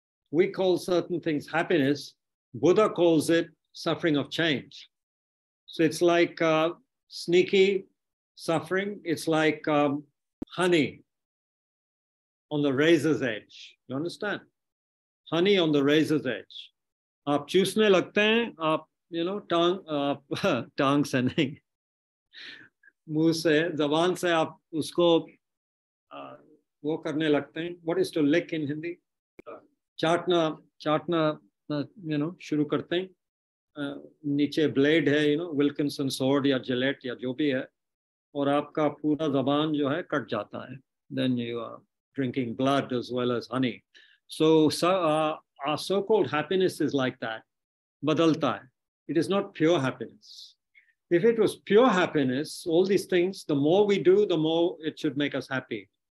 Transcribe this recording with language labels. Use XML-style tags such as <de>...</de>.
<en>We call certain things happiness. Buddha calls it suffering of change. So it's like sneaky suffering. It's like honey on the razor's edge. You understand? Honey on the razor's edge.</en> <hi>आप चूसने लगते हैं, आप टांग से नहीं, मुंह से, जबान से आप उसको वो करने लगते हैं.</hi> <en>What is to lick in Hindi?</en> <hi>चाटना शुरू करते हैं. नीचे ब्लेड है, विल्किंसन स्वॉर्ड या जिलेट या जो भी है, और आपका पूरा जबान जो है कट जाता है.</hi> <en>Then you are drinking blood as well as honey. So our so-called happiness is like that.</en> <hi>Badalta hai.</hi> <en>It is not pure happiness. If it was pure happiness, all these things, the more we do, the more it should make us happy.</en>